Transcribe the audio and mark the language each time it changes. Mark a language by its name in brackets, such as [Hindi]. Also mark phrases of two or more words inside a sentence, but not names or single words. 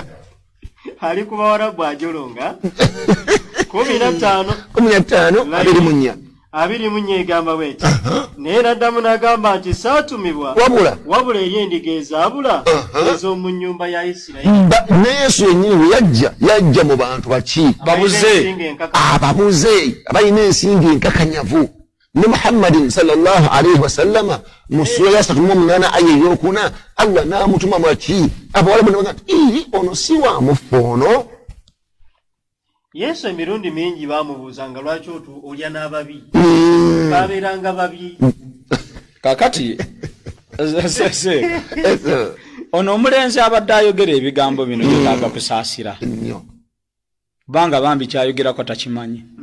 [Ganda] ali ku Bawarabu ajolonga 15:24 egamba bweti naye naddamu n'agamba nti saatumibwa wabula eri endiga ezaabula ez'omu nnyumba ya Isirayiri. Ne Yesu yennyini bwe yajja mu bantu baki ababuze abalina ensingo enkakanyavu. Ne Muhammadin [Arabic] صلى الله عليه وسلم [Ganda] mu sura ya 38 aya ey'okuna Allah n'amutuma mwaki abawalabu ne bagamba ono si wa mufono. Yesu emirundi mingi bamubuuzanga lwaki olya n'ababi babeeranga babi kakati ono omulenzi abadde ayogera ebigambo bino yetaaga kusaasira kubanga bambi kyayogerako takimanyi.